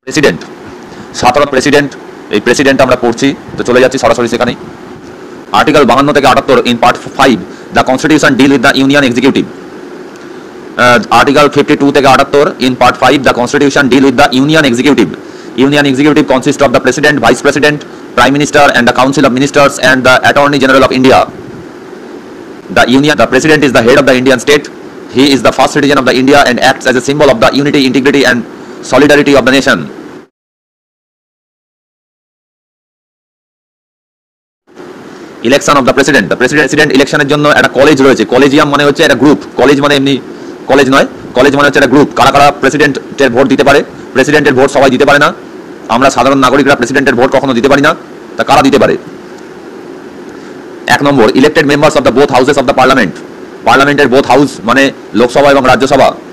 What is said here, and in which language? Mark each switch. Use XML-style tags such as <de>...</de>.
<bn>President, সাধারণ president, এই president আমরা পড়ছি, তো চলে যাচ্ছি সরাসরি সেখানেই।</bn> <en>Article 52 থেকে 78 in part 5 the constitution deal with the union executive. Article 52 থেকে 78 in part 5 the constitution deal with the union executive. Union executive consists of the president, vice president, prime minister and the council of ministers and the attorney general of India. The president is the head of the Indian state. He is the first citizen of the India and acts as a symbol of the unity, integrity and solidarity of the nation. Election of the president. The president election</en> <bn>এর জন্য একটা college রয়েছে। Collegium মানে হচ্ছে একটা group. College মানে এমনি college নয়, কলেজ মানে হচ্ছে একটা গ্রুপ। কারা কারা প্রেসিডেন্টের ভোট দিতে পারে? প্রেসিডেন্টের ভোট সবাই দিতে পারে না। আমরা সাধারণ নাগরিকরা প্রেসিডেন্টের ভোট কখনো দিতে পারি না। তা কারা দিতে পারে?</bn> <en>1 number, elected members of the both houses of the parliament.</en> <bn>পার্লামেন্টের বোথ হাউস মানে লোকসভা এবং রাজ্যসভা।</bn>